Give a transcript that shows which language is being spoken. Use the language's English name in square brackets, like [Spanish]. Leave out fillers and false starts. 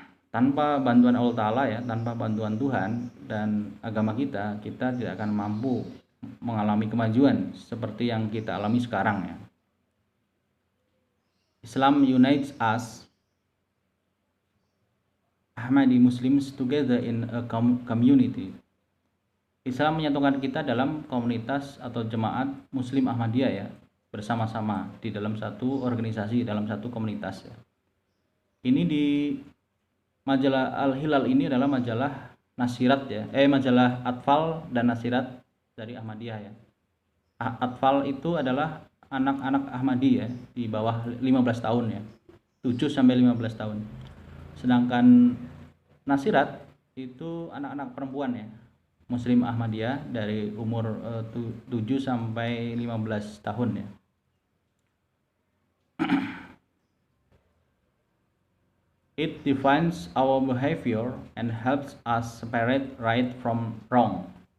[Indonesian] tanpa bantuan Allah Ta'ala ya, tanpa bantuan Tuhan dan agama kita tidak akan mampu mengalami kemajuan seperti yang kita alami sekarang ya. [English] Islam unites us Ahmadi Muslims together in a community. [Indonesian] Islam menyatukan kita dalam komunitas atau jemaat Muslim Ahmadiyah ya, bersama-sama di dalam satu organisasi, dalam satu komunitas ya. Ini di majalah Al-Hilal ini adalah majalah nasirat ya, majalah atfal dan nasirat dari Ahmadiyah ya. Atfal itu adalah anak-anak Ahmadi ya, di bawah 15 tahun ya, 7 sampai 15 tahun. Sedangkan nasirat itu anak-anak perempuan ya, Muslim Ahmadiyah dari umur 7 sampai 15 tahun ya. [English] It defines our behavior and helps us separate right from wrong.